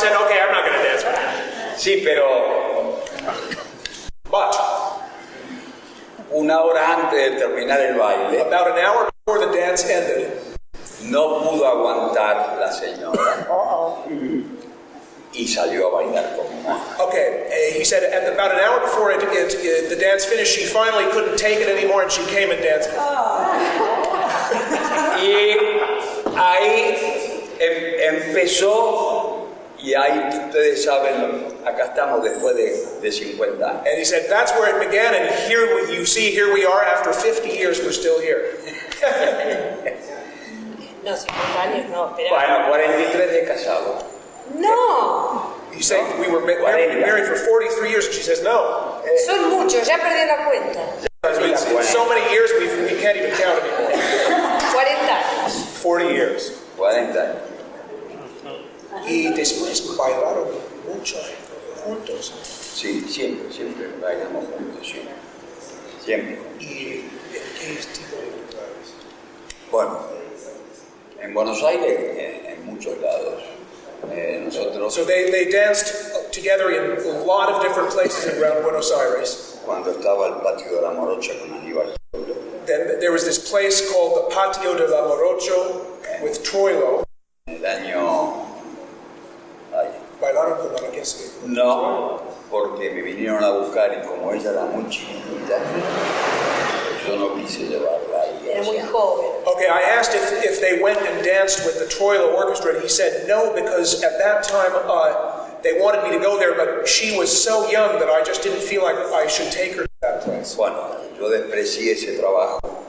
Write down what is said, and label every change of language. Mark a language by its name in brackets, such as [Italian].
[English] said, okay, I'm not going to dance with him. [Spanish] sí, pero [English] But [Spanish] una hora antes de terminar el baile, [English] about an hour before the dance ended, [Spanish] no pudo aguantar la señora y salió a bailar conmigo. [English] okay, he said about an hour before the dance finished, she finally couldn't take it anymore and she came and danced. [Spanish] Y ahí empezó, y ahí ustedes saben, acá estamos después de 50 años. [English] And he said, that's where it began, and here we are, after 50 years, we're still here. [Spanish] No, 50 años no, espera. Bueno, 43 de casado. No, [English] He said, we were married for 43 years, and she says, no. [Spanish] son muchos, ya perdí la cuenta. [English] It's so many years, we can't even count anymore. [Spanish] 40 años. [English] 40 years. [Spanish] 40 años. Y después bailaron mucho juntos. Sí, siempre bailamos juntos, sí. Siempre. ¿Y en qué tipo de lugares? Bueno, en Buenos Aires, en muchos lados. Nosotros, [English] So they danced together in a lot of different places around Buenos Aires. [Spanish] cuando estaba el patio de la Morocha con Aníbal, [English] Then there was this place called the Patio de la Morocho with Troilo. [Spanish] en el año... ay, Bailaron con la guess. no, porque me vinieron a buscar y como ella era muy chiquitita, yo no quise llevarla ahí. Era muy joven. [English] Okay, I asked if they went and danced with the Troilo Orchestra, and he said no, because at that time they wanted me to go there, but she was so young that I just didn't feel like I should take her to that place. [Spanish] Bueno, yo desprecié ese trabajo.